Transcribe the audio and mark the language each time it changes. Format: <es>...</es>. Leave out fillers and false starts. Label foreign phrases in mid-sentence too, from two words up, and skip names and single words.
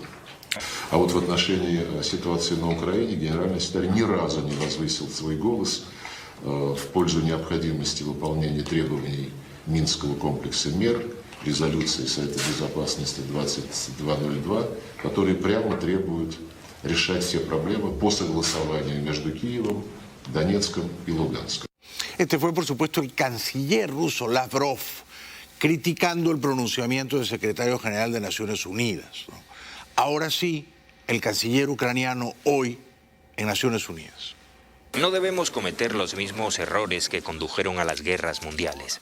<ru>А вот в отношении ситуации на Украине генеральный секретарь ни разу не возвысил свой голос в пользу необходимости выполнения требований Минского комплекса мер, резолюции Совета Безопасности 2202, которые прямо требуют решать все проблемы по согласованию между Киевом, Донецком и Луганском.</ru> <es>Este fue, por supuesto, el canciller ruso Lavrov, criticando el pronunciamiento del secretario general de Naciones Unidas, ¿no? Ahora sí, el canciller ucraniano hoy en Naciones Unidas. No debemos cometer los mismos errores que condujeron a las guerras mundiales.</es>